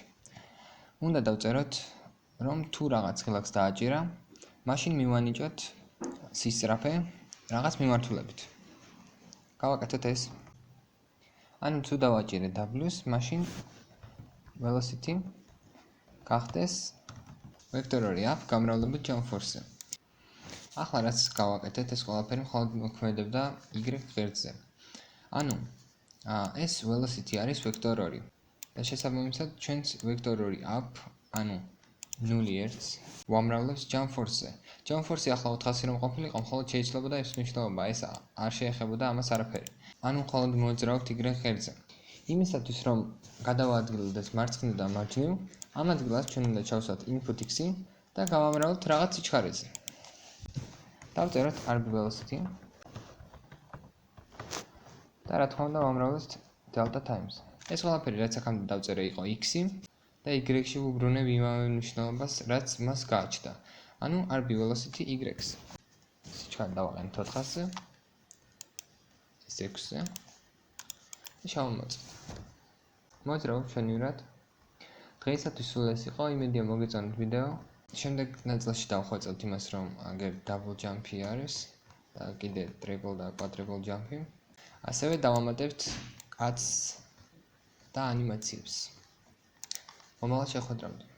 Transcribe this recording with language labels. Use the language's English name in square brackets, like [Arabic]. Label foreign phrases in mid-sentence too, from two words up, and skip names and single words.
[Georgian] უნდა დავწეროთ რომ თუ რაღაც ღილაკს დააჭირა, მაშინ მივანიჭოთ სისწრაფე რაღაც მიმართულებით. გავაკეთოთ ეს. ანუ თუ დავაჭირე W-ს, მაშინ velocity გახდეს ვექტორული up გამრავლებით [English] jump force- [Georgian] ზე. ახლა რაც გავაკეთეთ, ეს ყველაფერი მხოლოდ მოქმედებდა Y ღერძზე. ანუ ეს velocity არის ვექტორული. და შესაბამისად ჩვენს ვექტორული up, ანუ 0-1 ვამრავლებს [English] jump force- [Georgian] ზე. [English] jump force- [Georgian] ი ახლა 400 რომ ყოფილიყო, მხოლოდ შეიძლებოდა ეს მნიშვნელობა, ეს არ შეეხებოდა ამას არაფერი. ანუ მხოლოდ მოძრავთ Y ღერძზე. იმისათვის რომ გადავაადგილოთ მარცხნივ და მარჯვნივ, ამ ადგილას ჩვენ უნდა ჩავსვათ input-ი და გავამრავლოთ რაღაც სიჩქარეზე. დავწეროთ [English] RB velocity [Georgian] და რა თქმა უნდა ვამრავლოთ [English] delta times. [Georgian] ეს ყველაფერი რაც აქამდე დავწერე იყო x-ი და y-ში ვუბრუნებ იმავე მნიშვნელობას, რაც მას გააჩნდა. ანუ [English] RB velocity [Georgian] y-ს. სიჩქარე დავაყენოთ 400-ზე, ეს 6-ზე და შევამოწმოთ. მოძრავ ჩვენივრად. დღეისათვის სულ ეს იყო, იმედია მოგეწონათ ვიდეო. შემდეგ ნაწილში დავხვეწებთ იმას, რომ აგერ [English] double jump- [Georgian] ი არის და კიდე triple და [English] quadruple jump- [Georgian] ი. ასევე დავამატებთ კაცს და ანიმაციებს. მომავალ შეხვედრამდე.